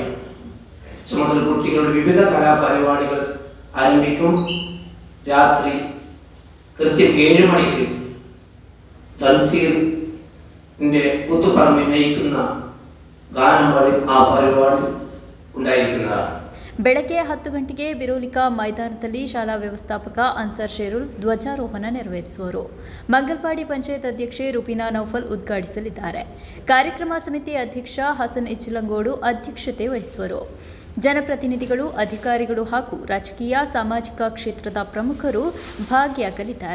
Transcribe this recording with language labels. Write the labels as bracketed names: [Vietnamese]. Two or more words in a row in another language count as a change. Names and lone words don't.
[Malayalam] ചുമതല കുട്ടികളുടെ വിവിധ കലാപരിപാടികൾ ആരംഭിക്കും. രാത്രി കൃത്യം 7 മണിക്ക് തൻസീറിൻ്റെ കൂത്തുപറമ്പിൽ നയിക്കുന്ന ഗാനം പാടി ആ പരിപാടി ഉണ്ടായിരിക്കുന്നതാണ്. [Kannada] ಬೆಳಗ್ಗೆ 10 ಗಂಟೆಗೆ ಬಿರೋಲಿಕಾ ಮೈದಾನದಲ್ಲಿ ಶಾಲಾ ವ್ಯವಸ್ಥಾಪಕ ಅನ್ಸರ್ ಶೇರುಲ್ ಧ್ವಜಾರೋಹಣ ನೆರವೇರಿಸುವರು. ಮಂಗಲ್ಪಾಡಿ ಪಂಚಾಯತ್ ಅಧ್ಯಕ್ಷೆ ರುಬೀನಾ ನೌಫಲ್ ಉದ್ಘಾಟಿಸಲಿದ್ದಾರೆ. ಕಾರ್ಯಕ್ರಮ ಸಮಿತಿ ಅಧ್ಯಕ್ಷ ಹಸನ್ ಇಚ್ಲಂಗೋಡು ಅಧ್ಯಕ್ಷತೆ ವಹಿಸುವರು. ಜನಪ್ರತಿನಿಧಿಗಳು, ಅಧಿಕಾರಿಗಳು ಹಾಗೂ ರಾಜಕೀಯ ಸಾಮಾಜಿಕ ಕ್ಷೇತ್ರದ ಪ್ರಮುಖರು ಭಾಗಿಯಾಗಲಿದ್ದಾರೆ.